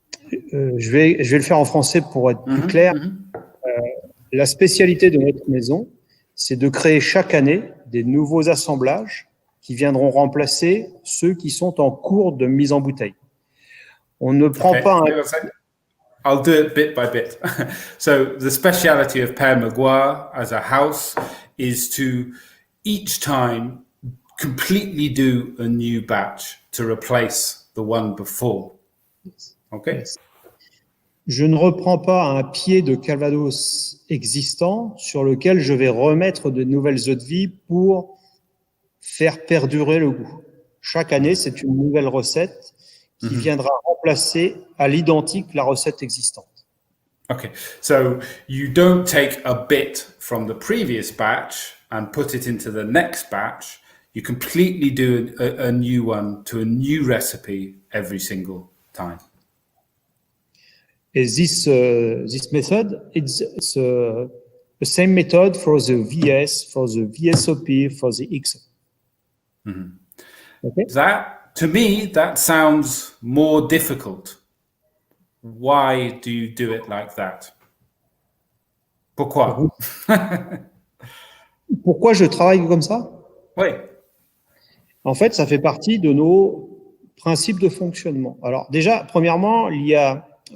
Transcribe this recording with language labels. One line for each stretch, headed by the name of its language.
French: Je vais le faire en français pour être plus clair. La spécialité de notre maison, c'est de créer chaque année des nouveaux assemblages qui viendront remplacer ceux qui sont en cours de mise en bouteille. On ne prend pas
English: I'll do it bit by bit. So the speciality of Pere Magloire as a house is to each time completely do a new batch to replace the one before. Okay. Yes.
French: Je ne reprends pas un pied de Calvados existant sur lequel je vais remettre de nouvelles eaux de vie pour faire perdurer le goût. Chaque année, c'est une nouvelle recette qui viendra remplacer à l'identique la recette existante.
English: Okay, so you don't take a bit from the previous batch and put it into the next batch. You completely do a new one to a new recipe every single time. And this method, it's the same method for the VS, for the VSOP, for the XO. Okay. That To me, that sounds more difficult. Why do you do it like that?
French: Pourquoi? Pourquoi je travaille comme ça? Oui. En fait, ça fait partie de nos principes de fonctionnement. Alors déjà, premièrement, il y a...